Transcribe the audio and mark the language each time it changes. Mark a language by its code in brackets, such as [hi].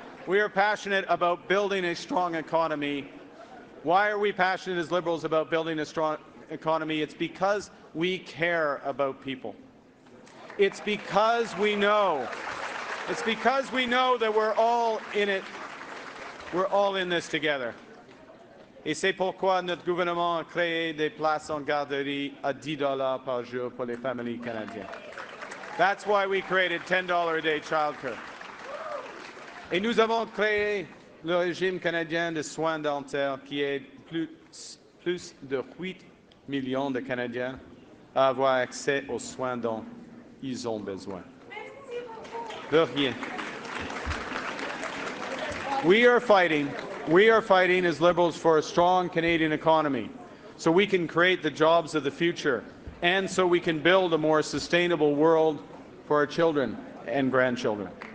[en] We are passionate about building a strong economy. Why are we passionate as Liberals about building a strong economy? It's because we care about people. It's because we know. It's because we know that we're all in it. We're all in this together. [fr] Et c'est pourquoi notre gouvernement a créé des places en garderie à $10 par jour pour les familles canadiennes. [en] That's why we created $10 a day childcare. [fr] Et nous avons créé le régime canadien de soins dentaires qui aide plus de 8 millions de Canadiens à avoir accès aux soins dont ils ont besoin. De rien. [en] We are fighting as Liberals for a strong Canadian economy so we can create the jobs of the future and so we can build a more sustainable world for our children and grandchildren.